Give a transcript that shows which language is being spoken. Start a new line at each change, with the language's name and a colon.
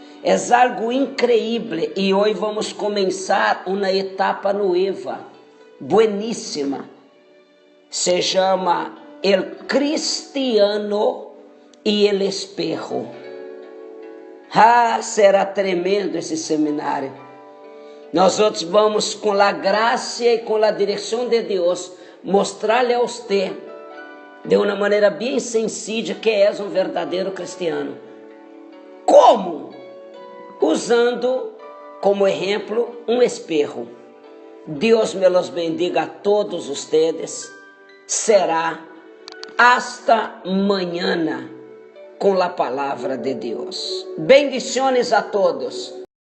Portuguese: É algo incrível e hoje vamos começar uma etapa nova,
Spanish: bueníssima.
Portuguese: Se chama El Cristiano e el Espejo. Será tremendo esse seminário. Nós outros vamos, com a graça e com a direção de Deus, mostrar-lhe a você, de uma maneira bem sencilla, que és um verdadeiro cristiano. Como? usando como exemplo um espelho.
Spanish: Deus me los bendiga a todos ustedes. Será hasta mañana
Portuguese: com a palavra de Deus.
Spanish: Bendiciones a todos.